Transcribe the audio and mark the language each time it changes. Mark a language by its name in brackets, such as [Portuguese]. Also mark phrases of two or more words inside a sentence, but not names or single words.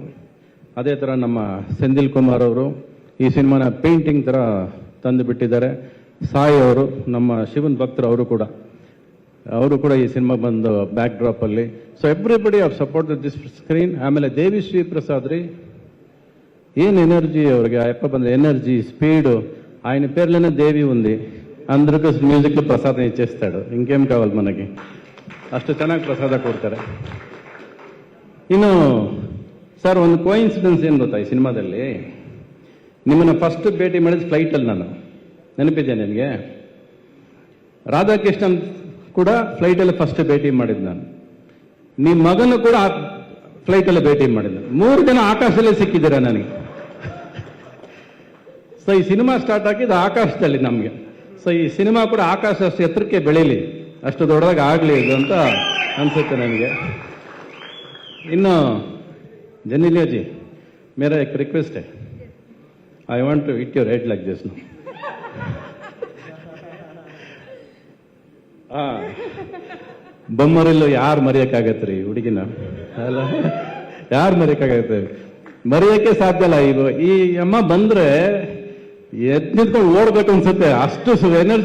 [Kannada] ಅದೇ ಥರ ನಮ್ಮ ಸೆಂದಿಲ್ ಕುಮಾರ್ ಅವರು ಈ ಸಿನಿಮಾನ ಪೇಂಟಿಂಗ್ ಥರ ತಂದು ಬಿಟ್ಟಿದ್ದಾರೆ. ಸಾಯಿ ಅವರು, ನಮ್ಮ ಶಿವನ್ ಭಕ್ತರು, ಅವರು ಕೂಡ ಈ ಸಿನಿಮಾ ಬಂದು ಬ್ಯಾಕ್ ಡ್ರಾಪಲ್ಲಿ. [English] so everybody of support this screen. [Kannada] ಆಮೇಲೆ ದೇವಿ ಶ್ರೀ ಪ್ರಸಾದ್ ರೀ, ಏನು [Telugu] ఎనర్జీ ಅವ್ರಿಗೆ, అయ్యప్ప ಬಂದ [English] energy speed, [Telugu] ఆయన పేర్లోనే దేవి ఉంది, అందరికీ మ్యూజిక్లో ప్రసాదం ఇచ్చేస్తాడు, ఇంకేం కావాలి మనకి, [Kannada] ಅಷ್ಟು ಚೆನ್ನಾಗಿ ಪ್ರಸಾದ ಕೊಡ್ತಾರೆ. ಇನ್ನು ಸರ್ ಒಂದು ಕೋಇನ್ಸಿಡೆನ್ಸ್ ಏನು ಗೊತ್ತಾ, ಈ ಸಿನಿಮಾದಲ್ಲಿ ನಿಮ್ಮನ್ನು ಫಸ್ಟ್ ಭೇಟಿ ಮಾಡಿದ ಫ್ಲೈಟಲ್ಲಿ ನಾನು, ನೆನಪಿದೆ ನನಗೆ. ರಾಧಾಕೃಷ್ಣನ್ ಕೂಡ ಫ್ಲೈಟಲ್ಲಿ ಫಸ್ಟ್ ಭೇಟಿ ಮಾಡಿದ್ದು ನಾನು. ನಿಮ್ಮ ಮಗನು ಕೂಡ ಫ್ಲೈಟಲ್ಲಿ ಭೇಟಿ ಮಾಡಿದ್ದು. 3 ಜನ ಆಕಾಶದಲ್ಲೇ ಸಿಕ್ಕಿದ್ದೀರಾ ನನಗೆ. ಸೊ ಈ ಸಿನಿಮಾ ಸ್ಟಾರ್ಟ್ ಆಗಿದ್ದು ಆಕಾಶದಲ್ಲಿ ನಮಗೆ. ಸೊ ಈ ಸಿನಿಮಾ ಕೂಡ ಆಕಾಶ ಅಷ್ಟು ಎತ್ತರಕ್ಕೆ ಬೆಳೀಲಿ, ಅಷ್ಟು ದೊಡ್ಡದಾಗಿ ಆಗಲಿ ಇದು ಅಂತ ಅನ್ಸುತ್ತೆ ನನಗೆ. [English] ಇನ್ನು ಜನಿಲಿಯಾ ಜಿ, [Hindi] मेरा एक रिक्वेस्ट है, [English] I want to hit your head like this now. [Kannada] ಬೊಮ್ಮರಿಲ್ಲೂ ಯಾರು ಮರೆಯಕ್ಕಾಗತ್ರಿ ಹುಡುಗಿನ, ಅಲ್ಲ ಯಾರು ಮರೆಯಕ್ಕಾಗತ್ತೆ? ಮರೆಯಕ್ಕೆ ಸಾಧ್ಯ ಇಲ್ಲ. ಈ ಅಮ್ಮ ಬಂದ್ರೆ ಎದ್ದು ನಿಂತ್ಕೊಂಡು ಓಡ್ಬೇಕು ಅನ್ಸುತ್ತೆ, ಅಷ್ಟು ಎನರ್ಜಿ.